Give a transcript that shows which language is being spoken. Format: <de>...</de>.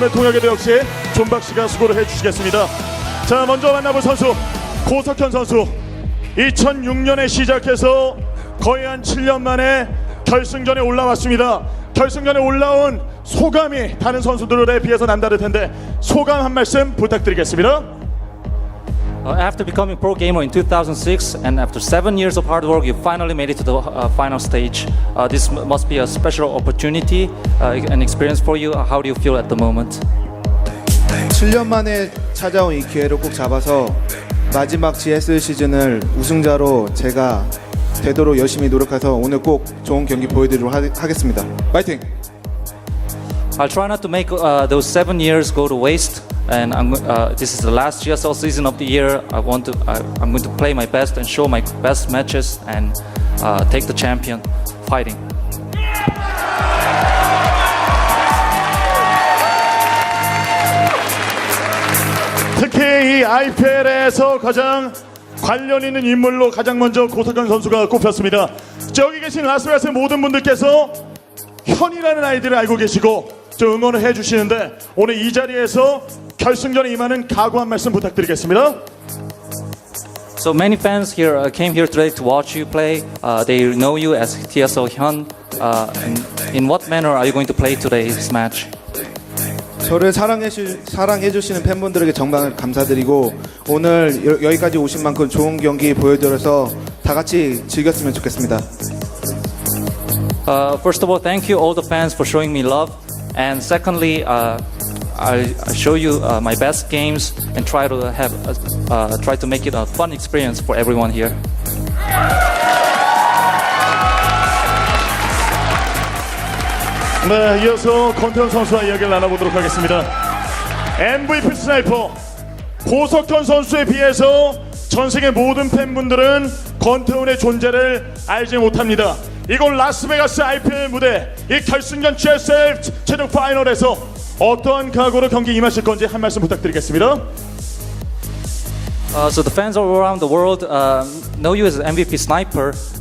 <ko>오늘 동역에도 역시 존박 씨가 수고를 해주시겠습니다. 자, 먼저 만나볼 선수 고석현 선수, 2006년에 시작해서 거의 한 7년 만에 결승전에 올라왔습니다. 결승전에 올라온 소감이 다른 선수들에 비해서 남다를 텐데 소감 한 말씀 부탁드리겠습니다.</ko> <en>After becoming pro gamer in 2006 and after 7 years of hard work, you finally made it to the final stage. This must be a special opportunity, an experience for you. How do you feel at the moment?</en> <ko>7년 만에 찾아온 이 기회를 꼭 잡아서 마지막 GSL 시즌을 우승자로 제가 되도록 열심히 노력해서 오늘 꼭 좋은 경기 보여드리도록 하겠습니다. 파이팅!</ko> <en>I'll try not to make those 7 years go to waste. And this is the last GSL season of the year. I'm going to play my best and show my best matches and take the champion fighting.</en> <ko>특히 이 IPL에서 가장 관련 있는 인물로 가장 먼저 고석현 선수가 꼽혔습니다. 저기 계신 라스베가스의 모든 분들께서 현이라는 아이디를 알고 계시고 좀 응원을 해주시는데 오늘 이 자리에서 결승전에 임하는 각오 한 말씀 부탁드리겠습니다.</ko> <en>So many fans here came here today to watch you play. They know you as GSL HyuN. In what manner are you going to play today's match?</en> <ko>저를 사랑해주시는 팬분들에게 정말 감사드리고 오늘 여기까지 오신 만큼 좋은 경기 보여드려서 다 같이 즐겼으면 좋겠습니다.</ko> <en>First of all, thank you all the fans for showing me love. And secondly, I'll show you my best games and try to make it a fun experience for everyone here.</en> <ko>네, 이어서 권태훈 선수와 이야기를 나눠보도록 하겠습니다. MVP 스나이퍼 고석현 선수에 비해서 전 세계 모든 팬분들은 권태훈의 존재를 알지 못합니다. 이곳 라스베가스 IPL 무대, 이 결승전 GSL 최종 파이널에서 어떠한 각오로 경기 임하실 건지 한 말씀 부탁드리겠습니다.</ko> <en>So the fans all around the world know you as an MVP sniper.</en>